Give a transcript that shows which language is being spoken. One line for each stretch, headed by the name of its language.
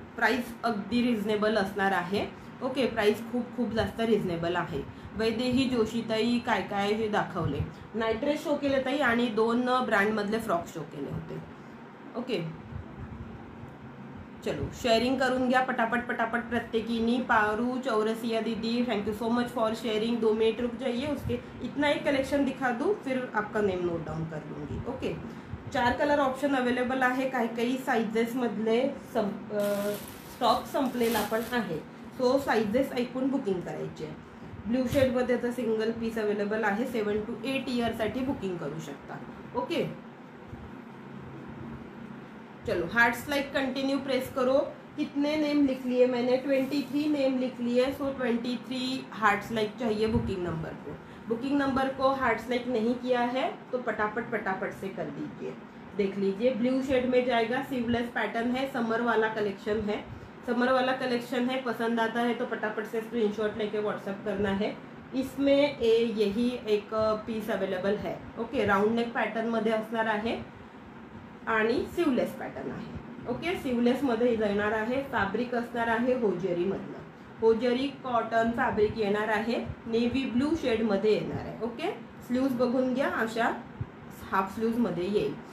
Marathi: Price अगदी reasonable असणार आहे. ओके, प्राइस खूप जास्त रिझनेबल आहे. वैदेही जोशीताई काय काय हे दाखवले. नाईट ड्रेस शो केले ताई आणि 2 ब्रँडमधले फ्रॉक शो केले होते. ओके, चलो शेयरिंग करून घ्या पटापट पटापट प्रत्येकीनी.
Hindi: पारू चौरसिया दीदी,
English: Thank you so much for sharing.
Hindi: 2 minute रुक जाइए, उसके इतना एक कलेक्शन दिखा दूँ, फिर आपका नेम नोट डाउन कर लूँगी.
Marathi: ओके, 4 कलर ऑप्शन अवेलेबल आहे. काही साइजेसमधले स्टॉक संपलेला पण आहे. सो साइजेस ऐकून बुकिंग करायची आहे. ब्ल्यू शेडमध्ये तर सिंगल पीस अवेलेबल आहे. 7 to 8 इयरसाठी बुकिंग करू शकता.
Hindi: ओके, चलो हार्ट्स लाइक कंटिन्यू प्रेस करो. कितने नेम लिख लिए मैंने? 23 नेम लिख लिए. सो 23 हार्ट्स लाइक चाहिए बुकिंग नंबर को. बुकिंग नंबर को हार्ट्स लाइक नहीं किया है तो पटापट से कर दीजिए. देख लीजिए, ब्लू शेड में जाएगा. सीवलेस पैटर्न है, समर वाला कलेक्शन है. समर वाला कलेक्शन है, पसंद आता है तो पटापट से स्क्रीनशॉट लेके व्हाट्सअप करना है. इसमें यही एक पीस अवेलेबल है.
Marathi: ओके, राउंड नेक पॅटर्न मध्ये असणार आहे आणि सिवलेस पॅटर्न आहे. ओके, सिवलेस मध्ये येणार आहे. फॅब्रिक असणार आहे होजेरी मधलं. होजेरी कॉटन फॅब्रिक येणार आहे. नेव्ही ब्लू शेड मध्ये येणार आहे. ओके, स्लीव्ज बघून घ्या, अशा हाफ स्लीव्ज मध्ये येईल.